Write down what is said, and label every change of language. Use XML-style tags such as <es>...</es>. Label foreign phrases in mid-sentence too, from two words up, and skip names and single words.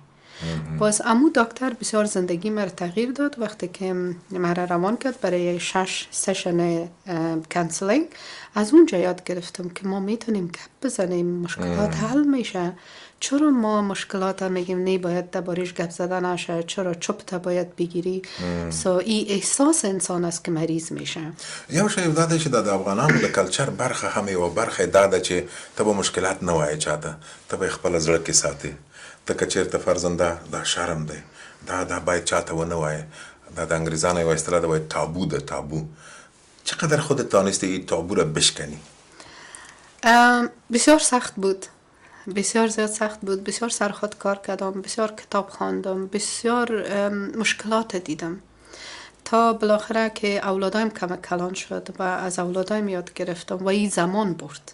<fa>باز امو دکتر بسیار زندگی مرا تغییر داد وقتی که مرا روان کرد برای 6</fa> <en>session counseling.</en> <fa>از اونجا یاد گرفتم که ما میتونیم گپ بزنیم، مشکلات حل میشه. چرا ما مشکلات میگیم نه باید دربارش گپ زدن نشه، چرا چپ باید بگیری؟ ای احساس انسان است که مریض میشه.</fa> <ps>یو شی داده چې د افغانانو د کلچر برخه هم یو برخه داده چې ته به مشکلات نه وایې چاته، ته به خپل زړه کې ساتي. ته که چېرته فرضاً دا شرم دی، دا باید چاته ونه وایې، دا د انګریزانو یوه اصطلاح ده وایي تابو ده، تابو.</ps> <fa>چقدر خودت تانستی این تابو را بشکنی؟ بسیار سخت بود، بسیار زیاد سخت بود، بسیار سر خود کار کردم، بسیار کتاب خواندم، بسیار مشکلات دیدم تا بالاخره که اولادایم کلان شد و از اولادایم یاد گرفتم و این زمان برد.</fa>